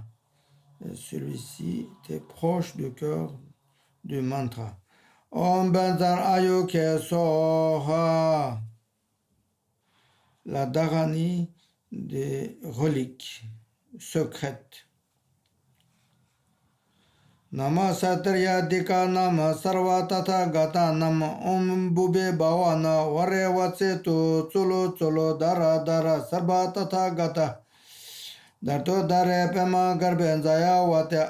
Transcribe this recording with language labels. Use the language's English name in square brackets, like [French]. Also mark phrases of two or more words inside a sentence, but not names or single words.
[French] Celui-ci était proche du cœur du mantra. [Sanskrit] Om Benzar Ayuke Soha. [French] La Dharani des reliques secrètes. [Sanskrit] Nama Satriya Dika Nama Sarva Tatha Gata Nama Om Bube Bhavana Vare Vatsetu Tsulu Tsulu Dara Dara Sarva Tatha Gata Darto Dare Pema Garben Zaya Vate